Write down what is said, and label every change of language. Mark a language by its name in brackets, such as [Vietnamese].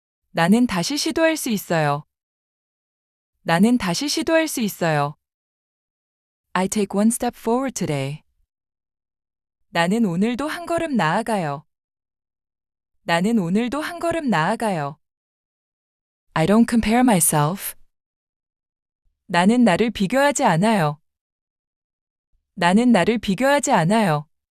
[Korean] 나는 다시 시도할 수 있어요. 나는 다시 시도할 수 있어요. [English] I take one step forward today. [Korean] 나는 오늘도 한 걸음 나아가요. 나는 오늘도 한 걸음 나아가요. [English] I don't compare myself. [Korean] 나는 나를 비교하지 않아요. 나는 나를 비교하지 않아요.